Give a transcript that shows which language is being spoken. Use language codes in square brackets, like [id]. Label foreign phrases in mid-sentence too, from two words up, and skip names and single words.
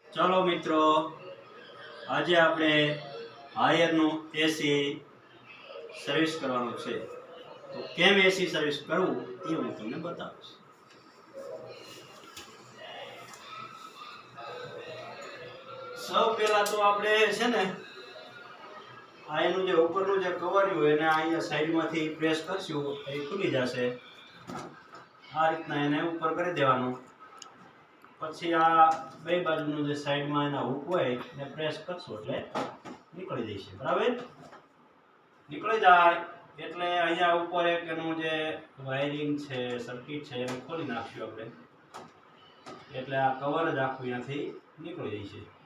[gu] ચાલો મિત્રો, આજ આપણે હાયરનું [en] AC service [gu] કરવાનું છે। તો કેમ [en] AC service [gu] કરવું એ હું તમને બતાવીશ। સૌ પહેલા તો આપણે છે ને આ એનું જે ઉપરનું જે કવરિયું એને અહીંયા સાઇડમાંથી પ્રેસ કરશું એ ખુલી જશે। આ રીતના એને ઉપર કરી દેવાનું। પછી આ બે બાજુનું જે સાઈડમાં એના હુક હોય એને પ્રેસ કરશો એટલે નીકળી જશે। બરાબર, નીકળી જાય એટલે અહીંયા ઉપર એક એનું જે વાયરિંગ છે, સર્કિટ છે એને ખોલી નાખશું આપણે, એટલે આ કવર જ આખું અહીંયાથી નીકળી જશે।